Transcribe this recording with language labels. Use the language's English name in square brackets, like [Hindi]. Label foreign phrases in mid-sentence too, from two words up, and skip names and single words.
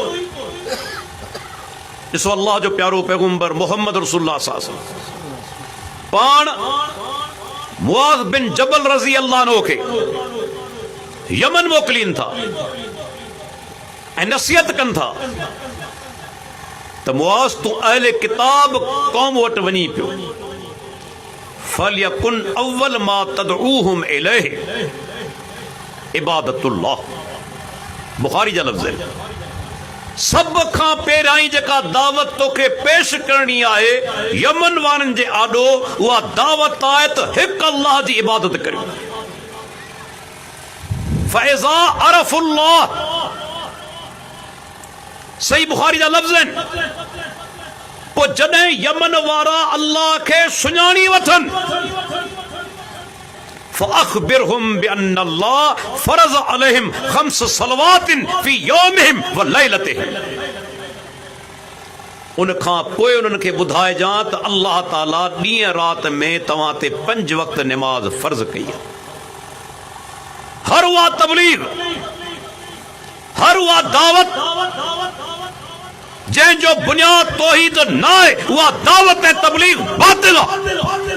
[Sindhi] ॾिसो, अल्लाह जो प्यारो पैगंबर मोहम्मद रसूलुल्लाह [Arabic] صلى الله عليه وسلم [Sindhi] पाण मुआज़ बिन जबल [Arabic] رضي الله عنه [Sindhi] खे यमन मोकिलीनि था ऐं नसीहत कनि था त मुआज़ तूं अहले किताब क़ौम वटि वञी पियो, [Arabic] فليكن أول ما تدعوهم إليه عبادة الله. [Sindhi] बुखारी जा लफ़्ज़ आहिनि। सब खां पहिरियां जेका दावत तोखे पेश करणी आहे यमन वारनि जे आॾो, उहा दावत आहे त हिकु अल्लाह जी इबादत करियो। [Arabic] فإذا عرفوا الله, [Sindhi] सही बुखारी जा लफ़्ज़ आहिनि। पोइ जॾहिं यमन वारा अल्लाह खे सुञाणी वठनि, [Arabic] فأخبرهم بأن الله فرض عليهم 5 صلوات في يومهم وليلتهم। [Sindhi] उन खां पोइ उन्हनि खे ॿुधाइजां त [Arabic] الله تعالى [Sindhi] ॾींहं राति में तव्हां ते 5 वक़्त निमाज़ फ़र्ज़ कई आहे। हर उहा तबलीग, हर उहा दावत जंहिंजो बुनियाद तौहीद न आहे, उहा दावत ऐं तबलीग बातिल आहे।